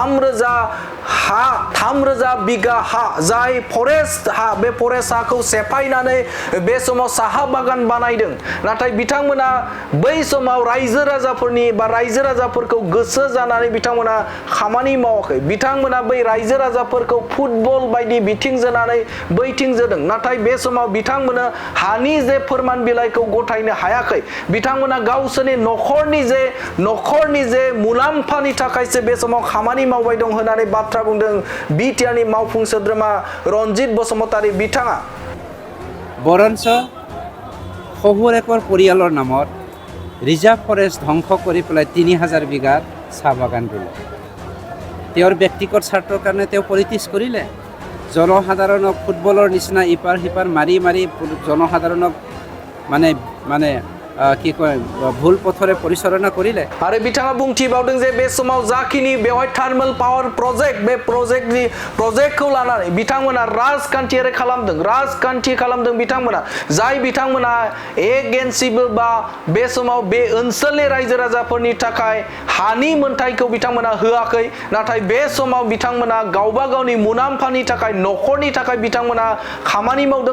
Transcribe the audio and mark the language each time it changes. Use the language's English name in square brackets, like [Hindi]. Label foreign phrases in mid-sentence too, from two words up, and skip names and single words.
[Bodo] 3000 बिगा हा जाय फरेस्ट हा बे फरेस्ट हाखौ सेफायनानै बे समाव साहा बागान बानायदों नाथाय बिथांमोना बै समाव रायजो राजाफोरखौ गोसो जानानै बिथांमोना खामानि मावाखै बिथांमोना बै रायजो राजाफोरखौ फुटबल बायदि बिथिं जोनानै बैथिं जोदों नाथाय बे समाव बिथांमोना हानि जे फोरमान बिलाइखौ गथायनो हायाखै बिथांमोना गावसोरनि नखरनि जे मुलाम्फानि थाखायसो बे समाव खामानि मावबाय दं होननानै बाथ्रा बुंदों बिटिआरनि मावफुं सोद्रोमा रनजित बसुमतारी बिथाङा। [Assamese] বৰঞ্চ শহুৰ একৰ পৰিয়ালৰ নামত [English] reserve forest [Assamese] ধ্বংস কৰি পেলাই 3000 বিঘাৰ চাহ বাগান দিলে তেওঁৰ ব্যক্তিগত স্বাৰ্থৰ কাৰণে তেওঁ পলিটিক্স কৰিলে জনসাধাৰণক ফুটবলৰ নিচিনা ইপাৰ সিপাৰ মাৰি জনসাধাৰণক মানে কি কয় ভুল পথৰে পৰিচালনা কৰিলে [Bodo] आरो बिथाङा बुंथिबावदों जे बे समाव जाखिनि बेवहाय [English] thermal power project [Bodo] बे प्रोजेक्टखौ लानानै बिथांमोना राजखान्थि खालामदों बिथांमोना जाय बिथांमोना एगेन्सिबो बा बे समाव बे ओनसोलनि रायजो राजाफोरनि थाखाय हानि मोनथायखौ बिथांमोना होआखै नाथाय बे समाव बिथांमोना गावबा गावनि मुलाम्फानि थाखाय नखरनि थाखाय बिथांमोना खामानि मावदों